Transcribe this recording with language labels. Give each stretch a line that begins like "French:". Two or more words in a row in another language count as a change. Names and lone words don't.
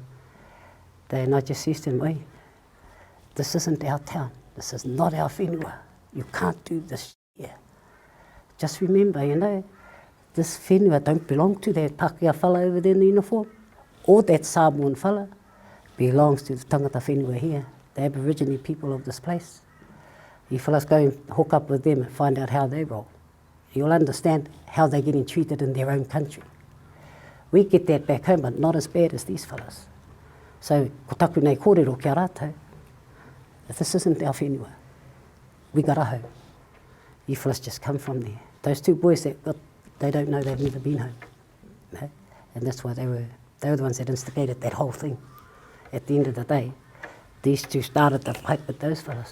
English: And I just said to them, oi, this isn't our town. This is not our whenua. You can't do this here. Just remember, you know, this whenua don't belong to that Pākehā fella over there in the uniform. Or that Samoan fella belongs to the
Māori: tangata whenua
English: here, the Aboriginal people of this place. You fellas go and hook up with them and find out how they roll. You'll understand how they're getting treated in their own country. We get that back home, but not as bad as these fellas. So,
Māori: ko taku nei kōrero kia rātou,
English: this isn't our whenua. We got a home. You fellas just come from there. Those 2 boys, they don't know, they've never been home. No? And that's why they were the ones that instigated that whole thing. At the end of the day, these 2 started the fight with those fellas.